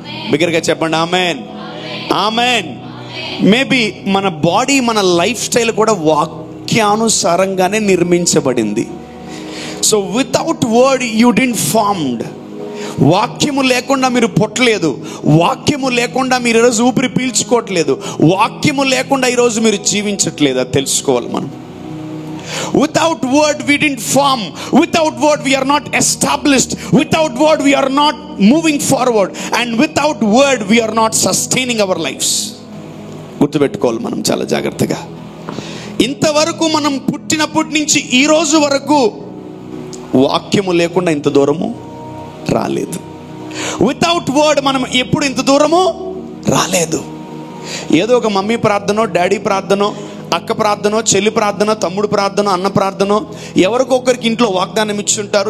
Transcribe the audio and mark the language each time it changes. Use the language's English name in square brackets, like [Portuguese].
[Telugu] బిగ్గరగా చెప్పండి amen, amen. Maybe మన బాడీ, మన లైఫ్ స్టైల్ కూడా వాక్యానుసారంగానే నిర్మించబడింది. [English] So without word you didn't formed. [Telugu] వాక్యము లేకుండా మీరు పుట్టలేదు. వాక్యము లేకుండా మీరు ఈరోజు ఊపిరి పీల్చుకోవట్లేదు. వాక్యము లేకుండా ఈరోజు మీరు జీవించట్లేదు. అది తెలుసుకోవాలి మనం. [English] Without word we didn't form. Without word we are not established. Without word we are not moving forward. And without word we are not sustaining our lives. [Telugu] గుర్తుపెట్టుకోవాలి మనం చాలా జాగ్రత్తగా. ఇంతవరకు మనం పుట్టినప్పటి నుంచి ఈ రోజు వరకు వాక్యము లేకుండా ఇంత దూరము రాలేదు. [English] without word [Telugu] మనం ఎప్పుడు ఇంత దూరము రాలేదు. ఏదో ఒక మమ్మీ ప్రార్థనో, డాడీ ప్రార్థనో, అక్క ప్రార్థనో, చెల్లి ప్రార్థన, తమ్ముడు ప్రార్థన, అన్న ప్రార్థనో, ఎవరికొకరికి ఇంట్లో వాగ్దానం ఇచ్చుంటారు.